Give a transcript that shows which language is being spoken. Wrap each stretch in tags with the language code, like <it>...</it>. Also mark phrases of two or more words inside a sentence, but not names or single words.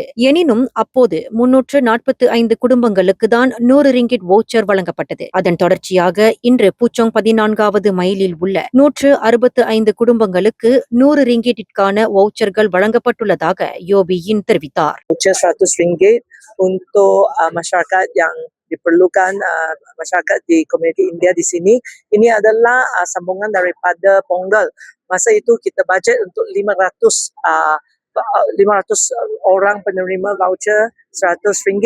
<ta>எனினும் அப்போது 345 குடும்பங்களுக்கு தான் 100 ரிங்கிட் ஓச்சர் வழங்கப்பட்டது. அதன் தொடர்ச்சியாக இன்று பூச்சோங் 14வது மைலில் உள்ள 165 குடும்பங்களுக்கு 100 ரிங்கிட்டிற்கான வவுச்சர்கள் வழங்கப்பட்டுள்ளதாக யோபியின் தெரிவித்தார்.</ta> <ms>RM100 untuk masyarakat yang diperlukan masyarakat di komuniti India di sini. Ini adalah sambungan daripada Pongal. Masa itu kita bajet untuk 500 orang penerima voucher RM100.</ms>